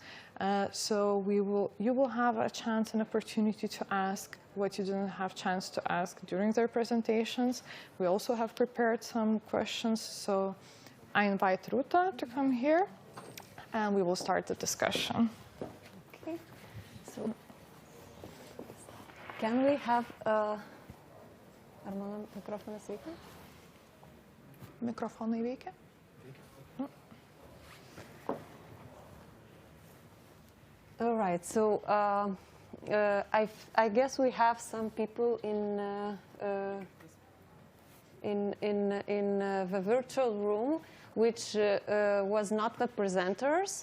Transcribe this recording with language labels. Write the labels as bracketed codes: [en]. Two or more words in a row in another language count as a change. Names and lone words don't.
[en] So you will have a chance and opportunity to ask what you didn't have chance to ask during their presentations. We also have prepared some questions, so I invite Ruta to come here, and we will start the discussion. Okay, so can we have [lt] ar mano mikrofonas veikia? Mikrofonai veikia? [en] All right, so I guess we have some people in the virtual room, which was not the presenters.